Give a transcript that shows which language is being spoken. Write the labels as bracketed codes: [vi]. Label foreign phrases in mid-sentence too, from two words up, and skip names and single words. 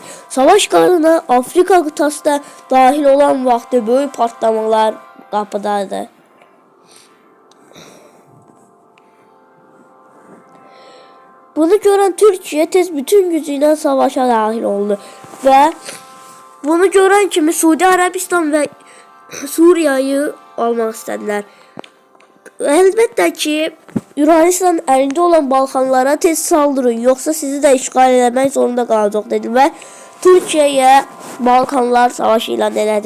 [az] Savaş qanına Afrika qıtası da dahil olan vaxtı böyük patlamalar qapıdadır. Bunu görən Türkiyə tez bütün gücü ilə savaşa dahil oldu və Bunu gören kimi [tr] Suudi Arabistan ve Suriye'yi almak istediler. Elbette ki Yunanistan elinde olan Balkanlara tez saldırın yoksa sizi de işgal etmek zorunda kalacak dedi ve Türkiye'ye Balkanlar Savaşı ilan etti.